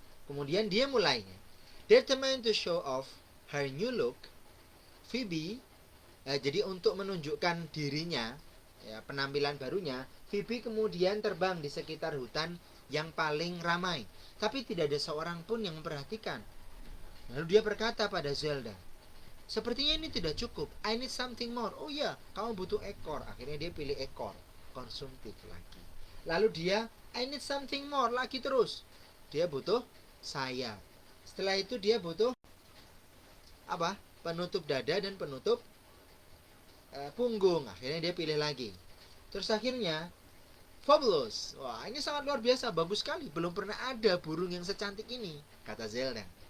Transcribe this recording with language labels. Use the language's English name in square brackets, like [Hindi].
[Indonesian] Kemudian dia mulainya [English] determined to show off her new look. [Indonesian] Phoebe, jadi untuk menunjukkan dirinya, ya, penampilan barunya, Phoebe kemudian terbang di sekitar hutan yang paling ramai, tapi tidak ada seorang pun yang memperhatikan. Lalu dia berkata pada Zelda, sepertinya ini tidak cukup, [English] I need something more. [Indonesian] Oh ya, kamu butuh ekor. Akhirnya dia pilih ekor, konsumtif lagi. Lalu dia, [English] I need something more [Indonesian] lagi terus. Dia butuh sayap. Setelah itu dia butuh apa? Penutup dada dan penutup punggung. Akhirnya dia pilih lagi. Terus akhirnya fabulous. Wah, ini sangat luar biasa, bagus sekali. Belum pernah ada burung yang secantik ini, kata Zelda.